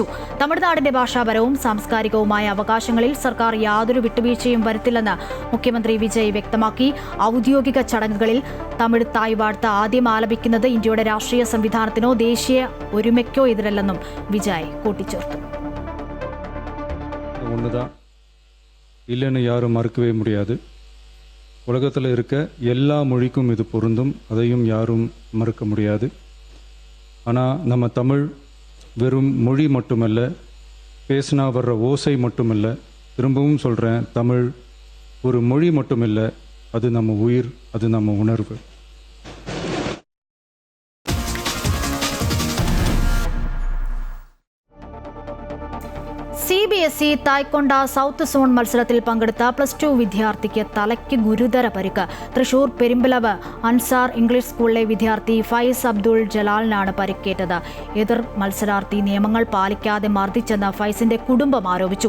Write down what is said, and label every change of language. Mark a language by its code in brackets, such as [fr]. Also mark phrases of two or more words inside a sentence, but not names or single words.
[ml] തമിഴ്നാടിന്റെ ഭാഷാപരവും സാംസ്കാരികവുമായ അവകാശങ്ങളിൽ സർക്കാർ യാതൊരു വിട്ടുവീഴ്ചയും വരുത്തില്ലെന്ന് മുഖ്യമന്ത്രി വിജയ് വ്യക്തമാക്കി. ഔദ്യോഗിക ചടങ്ങുകളിൽ തമിഴ് തായ് വാഴ്ത്ത് ആദ്യം ആലപിക്കുന്നത് ഇന്ത്യയുടെ രാഷ്ട്രീയ സംവിധാനത്തിനോ ദേശീയ ഒരുമയ്ക്കോ എതിരല്ലെന്നും വിജയ് കൂട്ടിച്ചേർത്തു. [ta] ஒன்றுதான் இல்லைன்னு யாரும் மறுக்கவே முடியாது. உலகத்தில் இருக்க எல்லா மொழிக்கும் இது பொருந்தும், அதையும் யாரும் மறுக்க முடியாது. ஆனால் நம்ம தமிழ் வெறும் மொழி மட்டுமல்ல, பேசினா வர்ற ஓசை மட்டுமல்ல, திரும்பவும் சொல்கிறேன், தமிழ் ஒரு மொழி மட்டுமில்லை, அது நம்ம உயிர், அது நம்ம உணர்வு. [ml] CBSE തായ്ക്കൊണ്ട സൗത്ത് സോൺ മത്സരത്തിൽ പങ്കെടുത്ത +2 വിദ്യാർത്ഥിക്ക് തലയ്ക്ക് ഗുരുതര പരിക്ക്. തൃശൂർ പെരുമ്പലവ് അൻസാർ ഇംഗ്ലീഷ് സ്കൂളിലെ വിദ്യാർത്ഥി ഫൈസ് അബ്ദുൾ ജലാലിനാണ് പരിക്കേറ്റത്. എതിർ മത്സരാർത്ഥി നിയമങ്ങൾ പാലിക്കാതെ മർദ്ദിച്ചെന്ന് ഫൈസിന്റെ കുടുംബം ആരോപിച്ചു.